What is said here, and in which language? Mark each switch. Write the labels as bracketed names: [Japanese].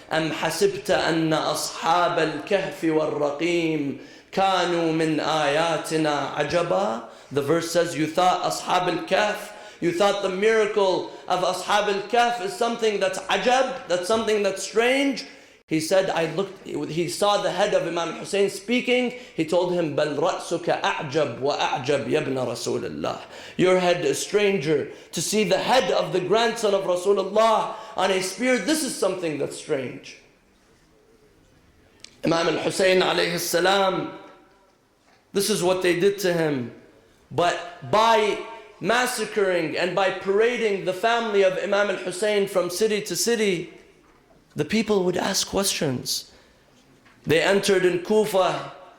[Arabic] أَمْ حَسِبْتَ أَنَّ أَصْحَابَ الْكَهْفِ وَالرَّقِيمِ كَانُوا مِنْ آيَاتِنَا عَجَبًا. [English] The verse says, you thought Ashab al-Kahf, you thought the miracle of Ashab al-Kahf is something that's ajab, that's something that's strange. He said, he saw the head of Imam Hussein speaking. He told him, [Arabic] بَلْ رَأْسُكَ أَعْجَبْ وَأَعْجَبْ يَبْنَ رَسُولِ اللَّهِ. [English] Your head is stranger. To see the head of the grandson of Rasulullah on a spear, this is something that's strange. Imam al-Hussein alayhi salam, this is what they did to him. But by massacring and by parading the family of Imam al-Hussein from city to city, the people would ask questions. They entered in Kufa